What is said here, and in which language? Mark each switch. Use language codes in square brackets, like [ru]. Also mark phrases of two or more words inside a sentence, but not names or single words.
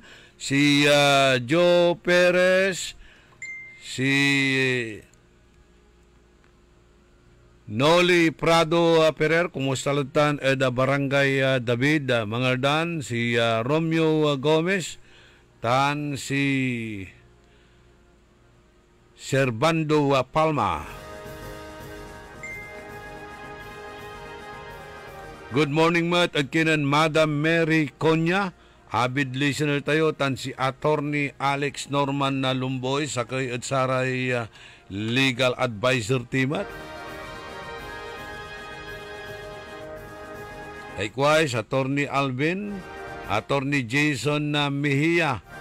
[pag] Si Joe Perez, si Noli Prado Perer, kumusta lutan da Barangay David, Mangaldan, si Romeo Gomez, tan si Servando Palma. [en] Good morning, Mat. [pag] At kinan Madam Mary Konya. [en] Avid listener tayo. [pag] Tan si Attorney Alex Norman na Lumboy. Sakay at saray [en] legal advisor team. Likewise, Attorney Alvin. Attorney Jason Mejia.